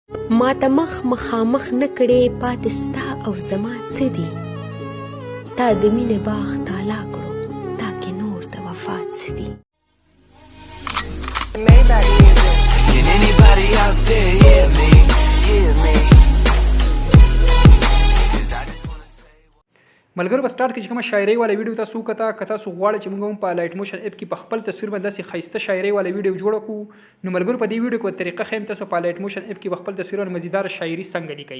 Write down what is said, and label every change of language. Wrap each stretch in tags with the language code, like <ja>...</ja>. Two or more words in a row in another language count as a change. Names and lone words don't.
<ps>ما ته مخامخ نه کړې پاتې ستا او زما څه دي تا د مینې باغ تالا کړو تا کې نور د وفا څه دي.</ps> <en>Can anybody out there hear me? Hear me?</en> <ps>ملګرو په سٹارټ کې چې کومه شاعري والا ویډیو تاسو وکړه که تاسو غواړئ چې موږ هم په لایټ موشن اپ کې په خپل تصویر باندې داسې ښایسته شاعري والا ویډیو جوړ کړو نو ملګرو په دې ویډیو کې طریقه ښیم تاسو په لایټ موشن اپ کې په خپل تصویرونو مزیدار شاعري څنګه لیکئ.</ps>